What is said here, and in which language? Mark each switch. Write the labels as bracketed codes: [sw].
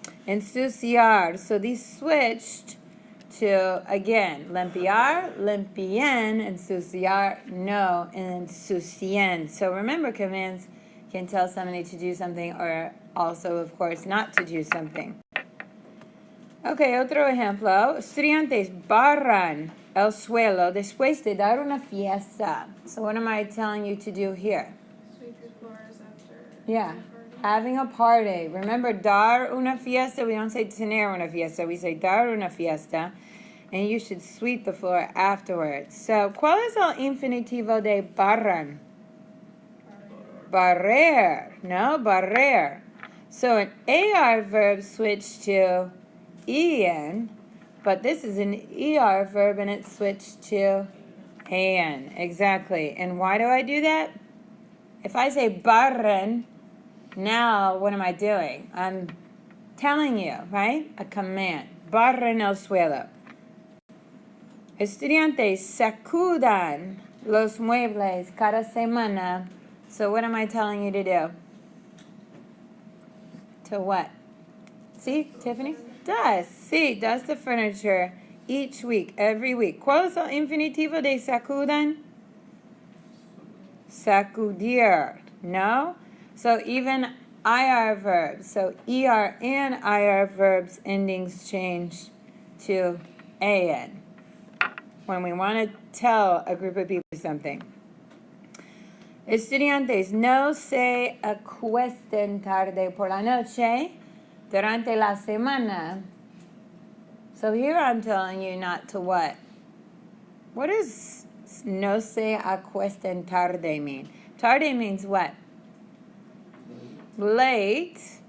[en] Ensuciar. So these switched to, again, limpiar, limpien, ensuciar, no, and ensucien. So remember, commands can tell somebody to do something or also, of course, not to do something. [es] Okay, otro ejemplo. Estudiantes barran el suelo después de dar una fiesta. [en] So what am I telling you to do here? Sweep your floors after. Yeah, a party. having a party. Remember, [es] dar una fiesta, [en] we don't say [es] tener una fiesta, [en] we say dar una fiesta. And you should sweep the floor afterwards. [es] So, ¿cuál es el infinitivo de barran? Barrer. No, barrer. [en] So an AR verb switched to en, but this is an ER verb and it switched to an. Exactly. And why do I do that? If I say barren, now what am I doing? I'm telling you, right? A command. [es] Barren el suelo. Estudiantes sacudan los muebles cada semana. [en] So what am I telling you to do? To what? See, Tiffany? Dust. See, dust the furniture each week, every week. [es] ¿Cuál es el infinitivo de sacudan? [en] Sacudir. No? So even IR verbs. So ER and IR verbs endings change to AN when we want to tell a group of people something. [es] Estudiantes, no se acuesten tarde por la noche durante la semana. [en] So here I'm telling you not to what? What does [es] no se acuesten tarde [en] mean? Tarde means what? Late.